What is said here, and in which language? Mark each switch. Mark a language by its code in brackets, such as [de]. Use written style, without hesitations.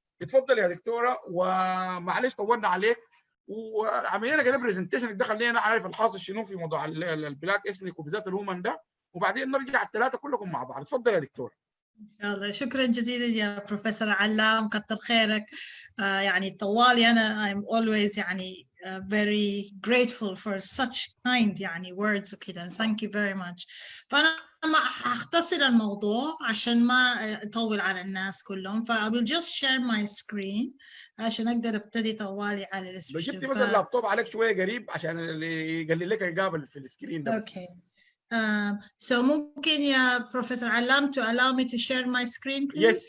[ar] اتفضل يا دكتوره، ومعلش طولنا عليك وعملنا كده برزنتيشن ده خلينا عارف الحاصل شنو في موضوع البلاك اسنك وبالذات الهومن ده، وبعدين نرجع الثلاثه كلكم مع بعض. اتفضل يا دكتور. يلا شكرا جزيلا يا بروفيسور علام، كتر خيرك. يعني طوالي انا [en] I'm always يعني very grateful for such kind يعني words وكده. Thank you very much. [ar] فانا ما هختصر الموضوع عشان ما اطول على الناس كلهم، ف [en] I will just share my screen [ar] عشان اقدر ابتدي طوالي على السبيشن. جبتي بس اللابتوب عليك شويه قريب عشان اللي يقلل لك يقابل في السكرين ده. [en] Okay. So [ar] ممكن يا بروفيسور علام [en] to allow me to share my screen please?